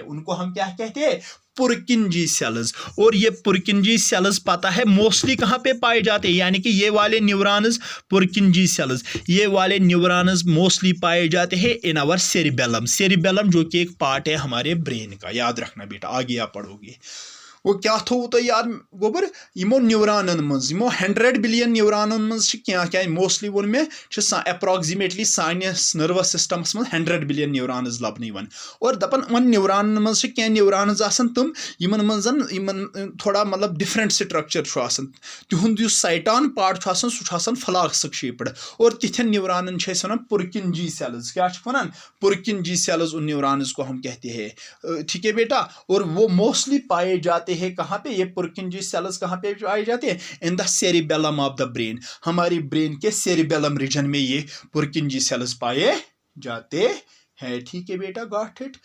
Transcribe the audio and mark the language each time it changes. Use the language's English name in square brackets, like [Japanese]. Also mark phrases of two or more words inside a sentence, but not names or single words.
[Hindi] उनको हम क्या कहते हैं, [English] Purkinje cells. [Hindi] और ये [English] Purkinje cells [Hindi] पता है मोस्टली कहाँ पे पाए जाते हैं, यानी कि ये वाले न्यूरॉन्स [English] Purkinje cells, [Hindi] ये वाले न्यूरॉन्स मोस्टली पाए जाते हैं [English] in our cerebellum. [Hindi] सेरिबेलम जो कि एक पार्ट है हमारे ब्रेन का, याद रखना बेटा, आगे आप पढ़ोगे। [Kashmiri] वो क्या थो तो याद गोबर यमो न्यूरॉनन मज यमो 100 बिलियन न्यूरॉनन मज क्या क्या मोस्टली वो में अप्रोक्सीमेटली सानिस [English] nervous systems [Kashmiri] मज [English] 100 billion neurons [Kashmiri] लबन यवन। और दपन वन न्यूरॉनन मज क्या न्यूरॉन्स आसन तुम यमन मजन यमन थोड़ा मतलब [English] different structure [Kashmiri] छु आसन, तिहुंद युस साइटान पार्ट छु आसन सु छु आसन [English] flask shaped. [Kashmiri] और तिथन न्यूरॉनन छ वनान [English] Purkinje cells, [Kashmiri] क्या छु वनान, [English] Purkinje cells, [Hindi] उन न्यूरॉन्स को हम कहते हैं, ठीक है बेटा। और वो मोस्टली पाए जाते हैं कहां पे, ये [English] Purkinje cells [Hindi] कहां पे पाए जाते हैं, [English] in the cerebellum of the brain. [Hindi] हमारी ब्रेन के सेरिबेलम रीजन में ये [English] Purkinje cells [Hindi] पाए जाते है, ठीक है बेटा, [English] got it.